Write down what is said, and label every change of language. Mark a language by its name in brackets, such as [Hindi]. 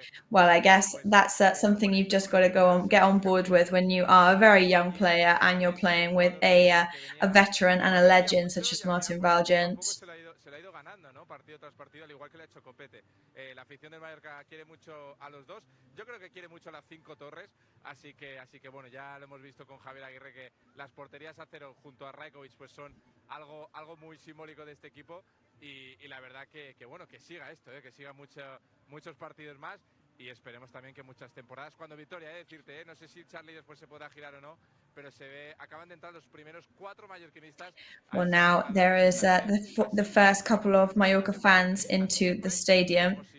[English] Well, I guess that's something you've just got to get on board with when you are a very young player and you're playing with a veteran and a legend such as Martin Valiant. [Spanish] ¿no? Partido tras partido, al igual que le ha hecho Copete. La afición del Mallorca quiere mucho a los dos. Yo creo que quiere mucho a las 5 torres, así que bueno, ya lo hemos visto con Javier Aguirre que las porterías a cero junto a Rajkovic pues son algo muy simbólico de este equipo y la verdad que bueno, que siga esto, que siga muchos partidos más y esperemos también que muchas temporadas. Cuando Victoria, decirte, no sé si Charlie después se podrá girar o no, pero se ve, acaban de entrar los primeros 4 mallorquinistas. [English] Well, now there is the first couple of Mallorca fans into the stadium.